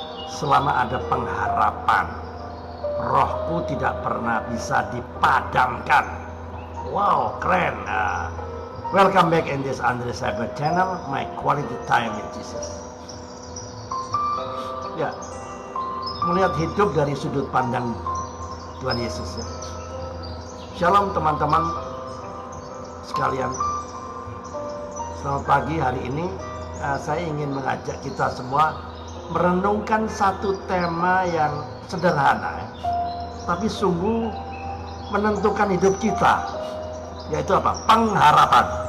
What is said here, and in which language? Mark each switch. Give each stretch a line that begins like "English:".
Indonesian: Selama ada pengharapan, rohku tidak pernah bisa dipadamkan. Wow, keren.
English: Welcome back in this Andre Cyber channel, my quality time with Jesus.
Indonesian: Ya, melihat hidup dari sudut pandang Tuhan Yesus. Ya. Shalom teman-teman sekalian. Selamat pagi. Hari ini saya ingin mengajak kita semua merenungkan satu tema yang sederhana, ya, tapi sungguh menentukan hidup kita, yaitu apa? Pengharapan.